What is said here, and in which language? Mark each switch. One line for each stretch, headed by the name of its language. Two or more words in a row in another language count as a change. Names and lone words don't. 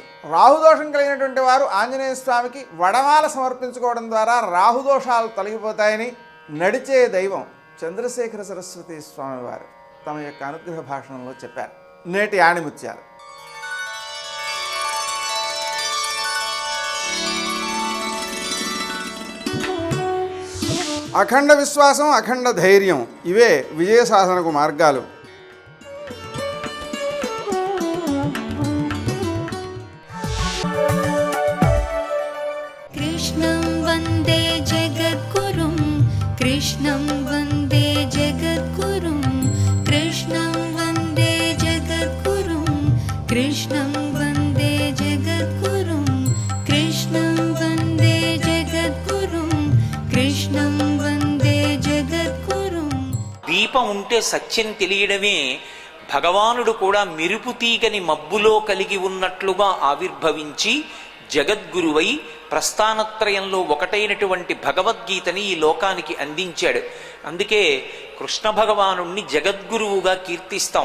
Telugu: రాహుదోషం కలిగినటువంటి వారు ఆంజనేయ స్వామికి వడమాల సమర్పించుకోవడం ద్వారా రాహుదోషాలు తొలగిపోతాయని నడిచే దైవం చంద్రశేఖర సరస్వతి స్వామివారు తమ యొక్క అనుగ్రహ భాషణంలో చెప్పారు. నేటి ఆణిముత్యాలు. అఖండ విశ్వాసం, అఖండ ధైర్యం ఇవే విజయ సాధనకు మార్గాలు.
Sanskrit: कृष्णं वन्दे जगद्गुरुं कृष्णं वन्दे जगद्गुरुं कृष्णं वन्दे जगद्गुरुं कृष्णं वन्दे जगद्गुरुं कृष्णं वन्दे जगद्गुरुं कृष्णं वन्दे जगद्गुरुं.
Telugu: దీపం ఉంటే సత్యం తెలియడమే భగవానుడు కూడా మెరుపు తీగని మబ్బులో కలిగి ఉన్నట్లుగా ఆవిర్భవించి జగద్గురువై ప్రస్థానత్రయంలో ఒకటైనటువంటి భగవద్గీతని ఈ లోకానికి అందించాడు. అందుకే కృష్ణ భగవానుణ్ణి జగద్గురువుగా కీర్తిస్తాం.